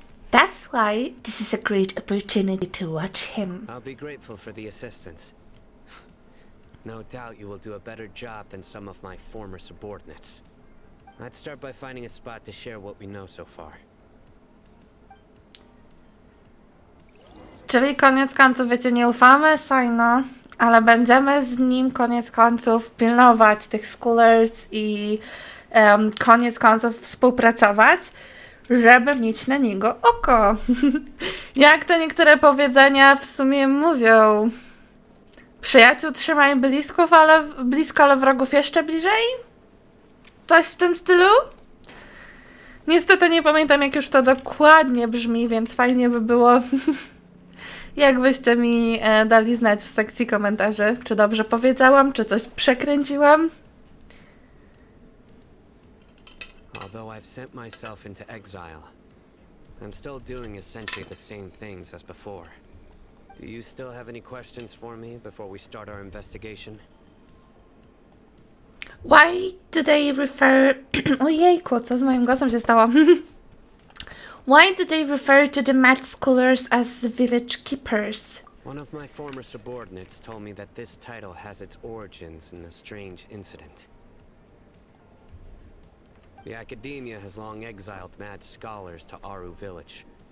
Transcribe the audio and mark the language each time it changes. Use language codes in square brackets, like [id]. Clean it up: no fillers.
[en] That's why this is a great opportunity to watch him. I'll be grateful for the assistance. No doubt you will do a better job than some of my former subordinates. I'd start by finding a spot to share what we know so far. [pl] Czyli koniec końców, wiecie, nie ufamy Sino, ale będziemy z nim koniec końców pilnować tych scholars i koniec końców współpracować, żeby mieć na niego oko. Jak to niektóre powiedzenia w sumie mówią. Przyjaciół trzymaj blisko, ale wrogów jeszcze bliżej? Coś w tym stylu? Niestety nie pamiętam, jak już to dokładnie brzmi, więc fajnie by było, jakbyście mi dali znać w sekcji komentarzy, czy dobrze powiedziałam, czy coś przekręciłam. [en] Although I've sent myself into exile, I'm still doing essentially the same things as before. Do you still have any questions for me before we start our investigation? Why do they refer... [pl] Ojejku, co z moim głosem się stało? [en] Why do they refer to the mad scholars as village keepers? One of my former subordinates told me that this title has its origins in a strange incident. The academia has long exiled mad scholars to Aru village.